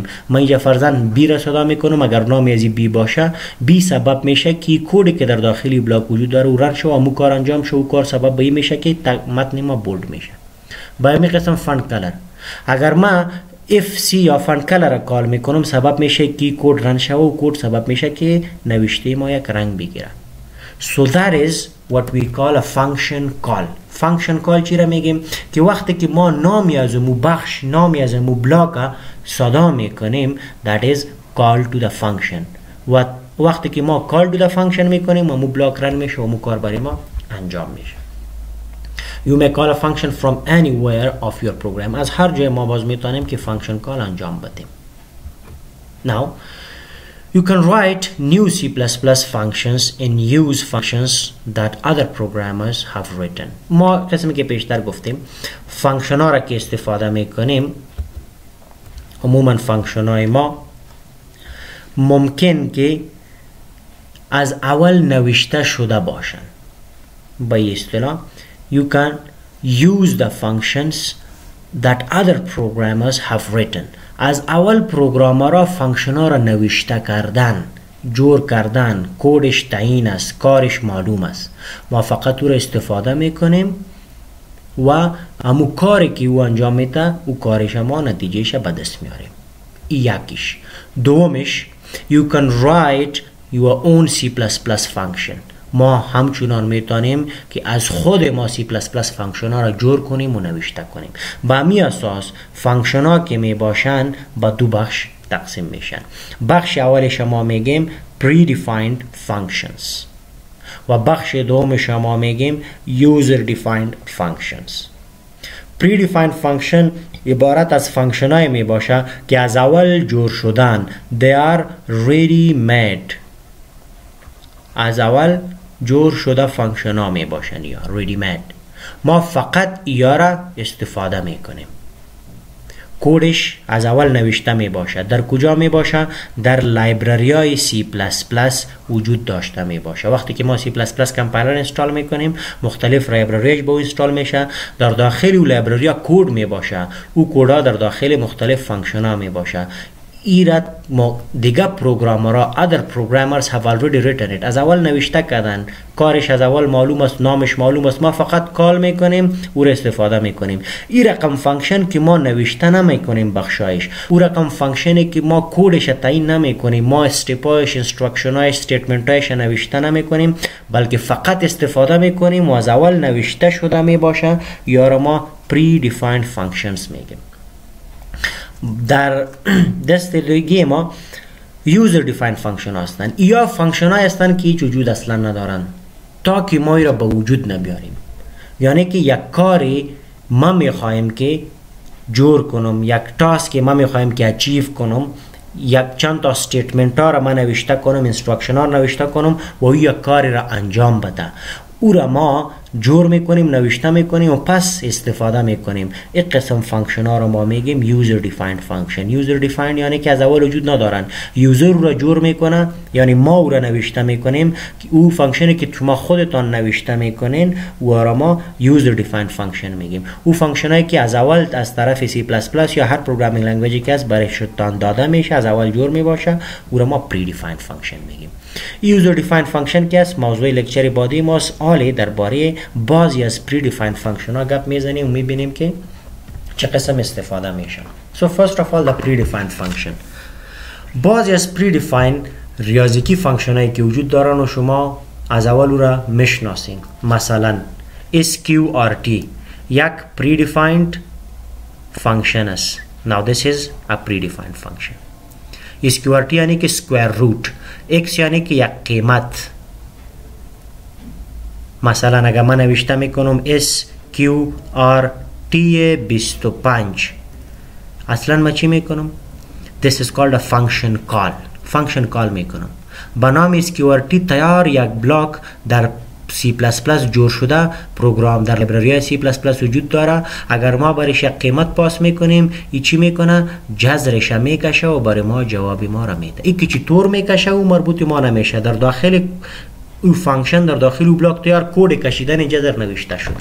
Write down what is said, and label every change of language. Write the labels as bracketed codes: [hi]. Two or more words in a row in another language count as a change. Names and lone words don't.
[fa] ما اینجا فرضاً بی را صدا میکنم. اگر نامی از بی باشه، بی سبب میشه که کدی که در داخلی بلاک وجود داره و رن شو و کار انجام شو و کار سبب به این میشه که متن ما بولد میشه. با همین قسم فانت کلر، اگر ما FC یا فانت کلر را کال میکنم، سبب میشه که کد رن شو و کد سبب میشه که نوشته ما یک رنگ بگیره. [en] So that is what we call a function call. function call [fa] چی را میگیم؟ که وقتی که ما نامی از مو بخش، نامی از مو بلاک صدا میکنیم، [en] that is call to the function. [fa] و وقتی که ما [en] call to the function [fa] میکنیم و مو بلاک رن میشه و مو کار برای ما انجام میشه. [en] You may call a function from anywhere of your program. [fa] از هر جای ما باز میتونیم که [en] function call [fa] انجام بدیم. [en] Now you can write new C++ functions and use functions that other programmers have written. [fa] ما قسمی که پیشتر گفتیم فانکشن ها را که استفاده میکنیم، عموما فانکشن های ما ممکن که از اول نوشته شده باشن. با این اصطلاح [en] you can use the functions that other programmers have written. [fa] از اول پروگرامرها فانکشن ها را نوشته کردن، جور کردن، کدش تعیین است، کارش معلوم است. ما فقط او را استفاده میکنیم و همو کاری که او انجام میده او کارش ما نتیجهش به دست میاریم. یکیش. دومش [en] you can write your own C++ function. [fa] ما همچنان میتونیم که از خود ما C++ فانکشن ها را جور کنیم و نوشته کنیم. با می اساس فانکشن ها که می باشن با دو بخش تقسیم میشن. بخش اولش ما میگیم [en] predefined functions [fa] و بخش دومش ما میگیم [en] user defined functions. predefined function [fa] عبارت از فانکشن های می باشه که از اول جور شدن. [en] they are ready made. [fa] از اول جور شده فانکشن ها می باشن یا [en] ready made. [fa] ما فقط یا را استفاده می کنیم. کودش از اول نوشته می باشه. در کجا می باشه؟ در لایبرری های C++ وجود داشته می باشه. وقتی که ما C++ کمپایلر انستال می کنیم، مختلف لایبرریش با انستال میشه. در داخل او لایبرری ها کد می باشه. او کد در داخل مختلف فانکشن ها می باشه. ایراد دیگه پروگرامرها [en] other programmers have already written it. [fa] از اول نوشته کردن، کارش از اول معلوم است، نامش معلوم است. ما فقط کال میکنیم، او را استفاده میکنیم. این رقم فانکشن که ما نوشته نمیکنیم بخشایش، او رقم فانکشنی که ما کدش تعیین نمیکنیم، ما استپایش، انستراکشنایش، استیتمنتایش نوشته نمیکنیم، بلکه فقط استفاده میکنیم و از اول نوشته شده میباشه، یا را ما [en] predefined functions [fa] میگیم. در دست دیگه ما [en] user defined function [fa] هستن. یا فانکشن های هستن که هیچ وجود اصلا ندارن تا که ما را به وجود نبیاریم. یعنی که یک کاری ما میخوایم که جور کنم، یک تاسک ما میخوایم که اچیو کنم، یک چند تا استیتمنت ها را من نوشته کنم، انستراکشن ها نوشته کنم و یک کاری را انجام بده. او را ما جور میکنیم، نوشته میکنیم و پس استفاده میکنیم. این قسم فانکشن ها را ما میگیم [en] user defined function. user defined [fa] یعنی که از اول وجود ندارن. یوزر را جور میکنه، یعنی ما او را نوشته میکنیم. او فانکشنی که شما خودتان نوشته میکنین و را ما [en] user defined function [fa] میگیم. او فانکشن هایی که از اول از طرف C++ یا هر [en] programming language [fa] که از برای شدتان داده میشه، از اول جور میباشه، او را ما [en] predefined function [fa] میگیم. [en] user defined function [fa] که است موضوع لکچر بعدی ماست. حالی درباره بعضی از [en] predefined function [fa] ها گپ میزنیم و میبینیم که چه قسم استفاده میشه. [en] So first of all the predefined function. [fa] بعضی از predefined ریاضیکی فانکشن هایی که وجود دارن و شما از اول را میشناسین. مثلا sqrt یک [en] predefined function [fa] است. [en] Now this is a predefined function. [fa] sqrt یعنی که [en] square root. [fa] x یعنی که یک قیمت. مثلا اگر من نوشته میکنم sqrt 25، اصلا ما چی میکنم؟ [en] This is called a function call. function call میکنم. [fa] با نام sqrt تیار یک بلاک در سی پلاس پلاس جور شده پروگرام در لایبرری سی پلاس پلاس وجود داره. اگر ما برایش قیمت پاس میکنیم ای چی میکنه؟ جذرش میکشه و برای ما جواب ما را میده. ای که چطور میکشه و مربوط ما نمیشه. در داخل او فانکشن در داخل او بلاک تیار کد کشیدن جذر نوشته شده.